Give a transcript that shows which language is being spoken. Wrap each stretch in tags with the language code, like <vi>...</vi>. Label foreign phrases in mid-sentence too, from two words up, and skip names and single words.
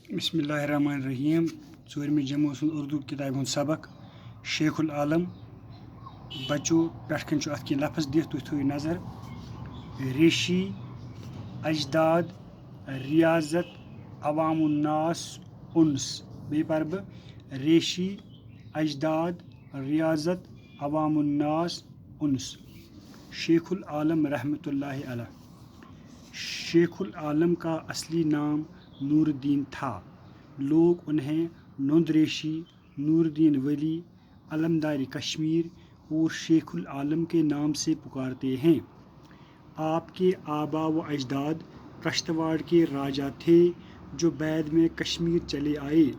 <ks>بسم اللہ الرحمن الرحیم ژوٗرمہِ جمٲژ ہُنٛد اردوٗ کِتابہِ ہُنٛد سبق شیخ العالم بچو پٮ۪ٹھ کَنۍ چھُ اَتھ کینٛہہ لفظ دِتھ تُہۍ تھٲیِو نظر ریشی اجداد ریاضت عوام الناس انس بیٚیہِ پَرٕ بہٕ ریشی اجداد ریاضت عوام الناس انس شیخ</ks> <ur>العالم رحمۃ اللہ علیہ شیخ العالم کا اصلی نام نور الدین تھا لوگ انہیں نند ریشی نور الدین ولی علمدار کشمیر اور شیخ العالم کے نام سے پکارتے ہیں آپ کے آبا و اجداد کشتواڑ کے راجا تھے جو بعد میں کشمیر چلے آئے</ur>